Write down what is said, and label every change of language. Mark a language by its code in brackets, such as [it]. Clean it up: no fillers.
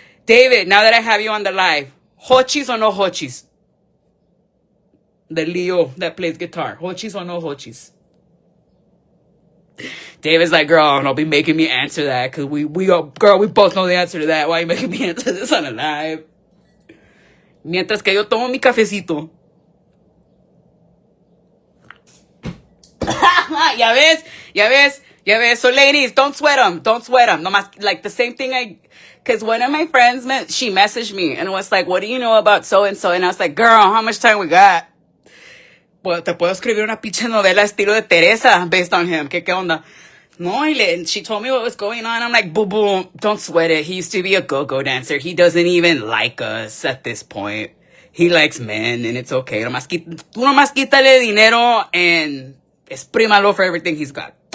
[en] David, now that I have you on the live, hochis or no hochis? The Leo that plays guitar. Hochis or no hochis? David's like, girl, don't be making me answer that because we both know the answer to that. Why are you making me answer this on a live? [es] Mientras que yo tomo mi cafecito. Ya ves. [en] So ladies, don't sweat them. [es] No más, [en] like the same thing because one of my friends, she messaged me and was like, what do you know about so-and-so? And I was like, girl, how much time we got? [es] Pues te puedo escribir una pinche novela estilo de Teresa [en] based on him. [es] ¿Qué onda? [en] No, and she told me what was going on. I'm like, boom, don't sweat it. He used to be a go-go dancer. He doesn't even like us at this point. he likes men, and it's okay. [es] Tú nomás quítale dinero [en] and [es] exprímalo [en] for everything he's got.